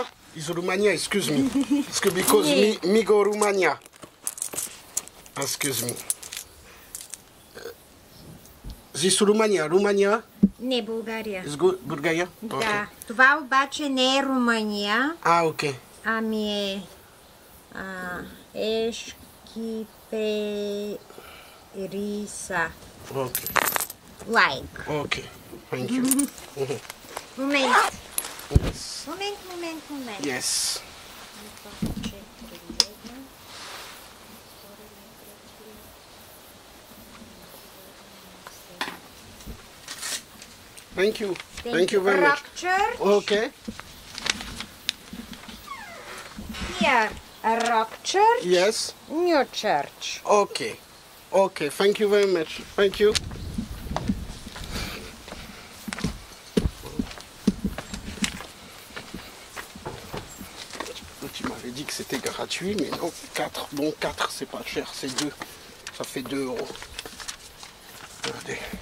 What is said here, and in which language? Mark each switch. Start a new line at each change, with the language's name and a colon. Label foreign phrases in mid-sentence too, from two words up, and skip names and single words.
English: Is Romania, excuse me. Because me go Romania. Excuse me. This Romania
Bulgarian: Не България.
English: is good, Bulgaria?
Bulgarian: Да. Това обаче не е Румъния,
English: Ah, ok.
Bulgarian: ами е Ешкипериса.
English: Ok. Like. Ok. Thank you.
Bulgarian: Момент.
English: Yes.
Bulgarian: Момент.
English: Yes. Thank you. Thank you very much. Rock Church. Okay. Here, Rock Church. Yes. New Church. Okay. Okay. Thank you very much. Thank you.
French: Tu m'avais dit que c'était gratuit, mais non, 4. Bon, 4, c'est pas cher, c'est 2. Ça fait 2 euros. Regardez.